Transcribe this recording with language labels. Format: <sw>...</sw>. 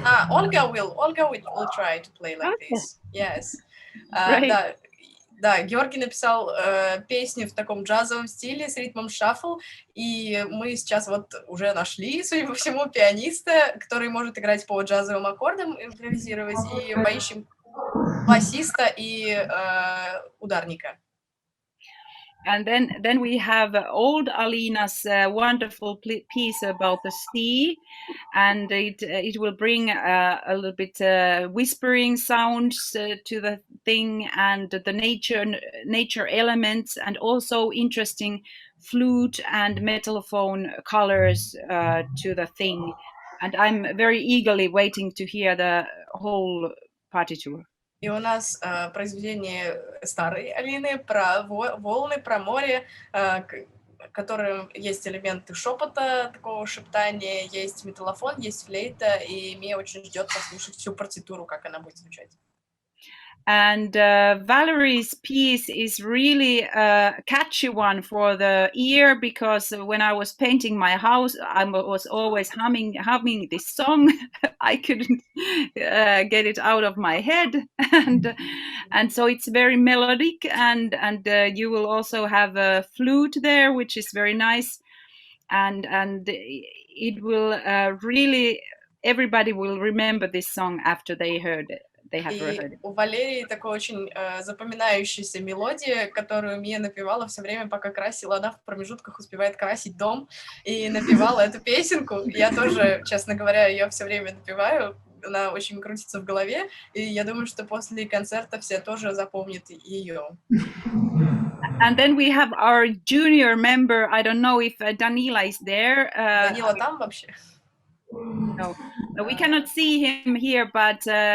<en>Olga will try to play like this. Yes.</en> <ru>Да, Георгий написал песню в таком джазовом стиле с ритмом шаффл, и мы сейчас вот уже нашли, судя по всему, пианиста, который может играть по джазовым аккордам, импровизировать, и поищем басиста и ударника.</ru> <en>And then we have old Alina's wonderful piece about the sea, and it will bring a little bit whispering sounds to the thing, and the nature elements, and also interesting flute and metallophone colors to the thing. And I'm very eagerly waiting to hear the whole partiture.</en> <ru>И у нас произведение старой Алины про волны, про море, в котором есть элементы шепота, такого шептания, есть металлофон, есть флейта, и Мия очень ждет послушать всю партитуру, как она будет звучать.</ru> <en>And Valerie's piece is really a catchy one for the ear, because when I was painting my house, I was always humming this song. I couldn't get it out of my head, and so it's very melodic, and you will also have a flute there, which is very nice, and it will really, everybody will remember this song after they heard it.</en> <ru>И у Валерии такая очень запоминающаяся мелодия, которую Мия напевала все время, пока красила. Она в промежутках успевает красить дом и напевала эту песенку. Я тоже, честно говоря, ее все время напеваю. Она очень крутится в голове, и я думаю, что после концерта все тоже запомнят ее.</ru> <en>And then we have our junior member. I don't know if Danila is there.</en> <ru>Данила там вообще?</ru> <en>No, we cannot see him here, but</en>